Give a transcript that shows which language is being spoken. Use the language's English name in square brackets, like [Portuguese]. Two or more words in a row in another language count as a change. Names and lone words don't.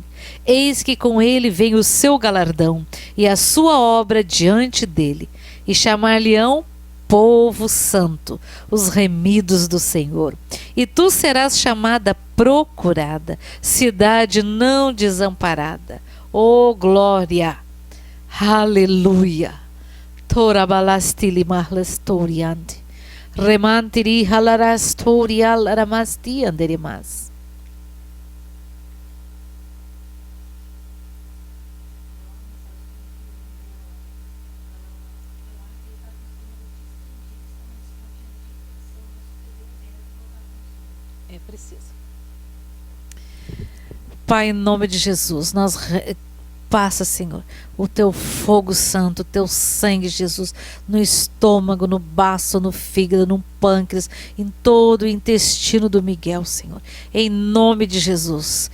[Portuguese] Eis que com ele vem o seu galardão e a sua obra diante dele. E chamar-lhe-ão povo santo, os remidos do Senhor. E tu serás chamada procurada, cidade não desamparada. Oh, glória! Aleluia! Torabalastili marlastoriante. Remantiri halarastorial ramasti anderimas. É preciso. Pai, em nome de Jesus, passa, Senhor, o teu fogo santo, o teu sangue, Jesus, no estômago, no baço, no fígado, no pâncreas, em todo o intestino do Miguel, Senhor, em nome de Jesus.